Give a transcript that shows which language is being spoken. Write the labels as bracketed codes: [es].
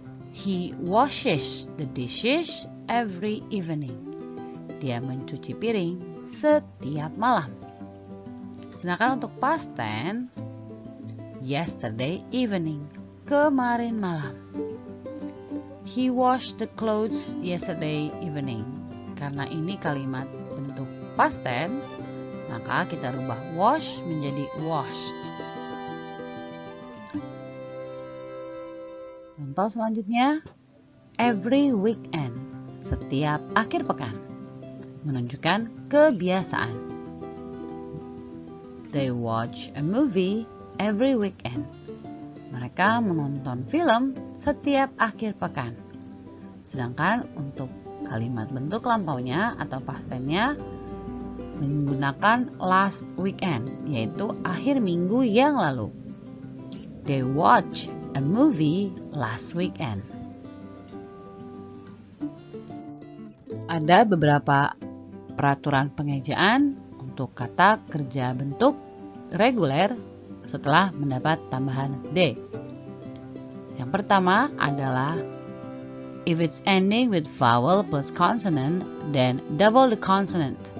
[en] He washes the dishes every evening. [id] Dia mencuci piring setiap malam. Sedangkan untuk past tense, [en] yesterday evening, [id] kemarin malam. [en] He washed the clothes yesterday evening. [id] Karena ini kalimat bentuk past tense, maka kita rubah wash menjadi washed. Contoh selanjutnya, [en] every weekend, [id] setiap akhir pekan, menunjukkan kebiasaan. [en] They watch a movie every weekend. [id] Mereka menonton film setiap akhir pekan. Sedangkan untuk kalimat bentuk lampaunya atau past tense-nya menggunakan [en] last weekend, [id] yaitu akhir minggu yang lalu. [en] They watch a movie last weekend. [id] Ada beberapa peraturan pengejaan untuk kata kerja bentuk reguler setelah mendapat tambahan D. Yang pertama adalah [en] if it's ending with vowel plus consonant, then double the consonant.